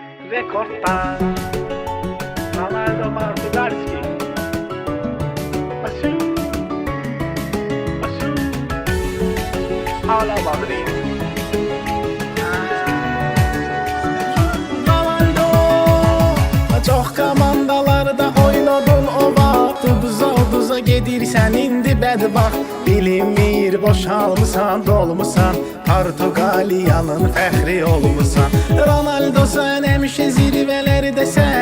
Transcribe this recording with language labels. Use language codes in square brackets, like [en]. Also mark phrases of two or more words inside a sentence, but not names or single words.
[az] rekortlar. Ronaldo Martinez. Asu. Asu. [es] Hala Madrid. [az] Ronaldo çox komandalarda oynadın o vaxt. Uduza gedirsən indi bədbaxt. Bilinmir boşalmısan, dolmusan. Portuqaliyanın fəxri olmusan. Ronaldo sən həmişə zirvələrdəsən.